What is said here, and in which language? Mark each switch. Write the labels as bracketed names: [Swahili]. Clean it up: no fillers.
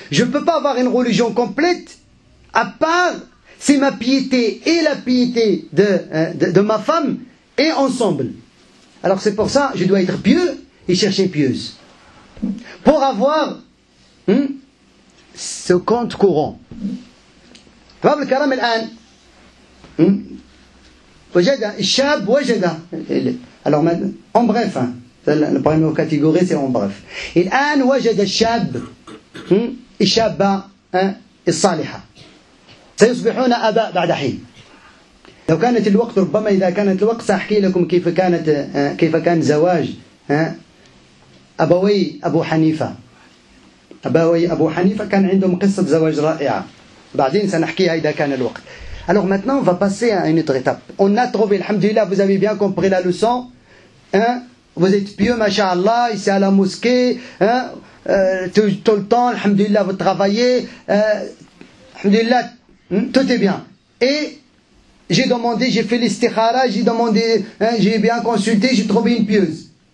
[French] Je ne peux pas avoir une religion complète à part c'est ma piété et la piété de ma femme et ensemble. Alors c'est pour ça je dois être pieux et chercher pieuse. Pour avoir ce compte courant. [Arabic] باب الكرام الآن وجد الشاب وجد. [French] Alors en bref, la première catégorie c'est en bref. [Arabic] الآن وجد الشاب الشابة الصالحة سيصبحون آباء بعد حين. لو كانت الوقت ربما إذا كانت الوقت سأحكي لكم كيف كان زواج أبوي أبو حنيفة. أبوي أبو حنيفة كان عندهم قصة زواج رائعة. بعدين سنحكيها إذا كان الوقت. [French] Alors maintenant on va passer à une autre étape. On a trouvé, alhamdulillah, vous avez bien compris la leçon. hein, vous êtes pieux, masha'Allah, ici à la mosquée, hein, tout le temps, alhamdulillah, vous travaillez, alhamdulillah, tout est bien. Et j'ai demandé, j'ai fait l'istikhara, j'ai demandé, hein, j'ai bien consulté, j'ai trouvé une pieuse.